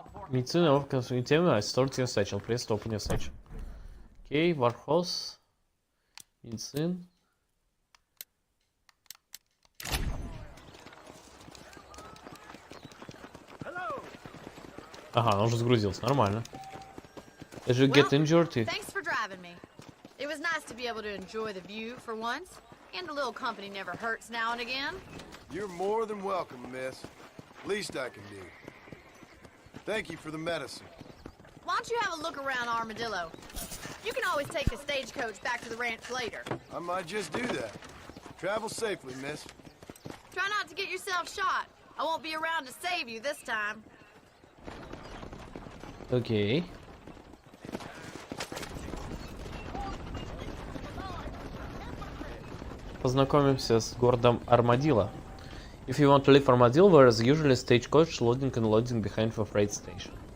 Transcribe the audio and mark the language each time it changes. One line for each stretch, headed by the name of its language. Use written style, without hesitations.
Russian: Медицина, офка, темы, история сачел, пресс, опыня сачел. Окей, Вархоз. Медицин. Ага, он уже загрузился, нормально.
English: Did you get injured? Thanks for driving me. It was nice to be able to enjoy the view for once, and a little company never hurts now and again. You're more than welcome, miss. Least I can do. Thank you for the medicine. Why don't you have a look around Armadillo? You can always take the stagecoach back to the ranch later. I might just do that. Travel safely, miss. Try not to get yourself shot. I won't be around to save you this time.
Russian: Окей. Познакомимся с городом Армадилlo.
English: If you want to leave Armadillo, there is usually stagecoach loading and loading behind the freight station.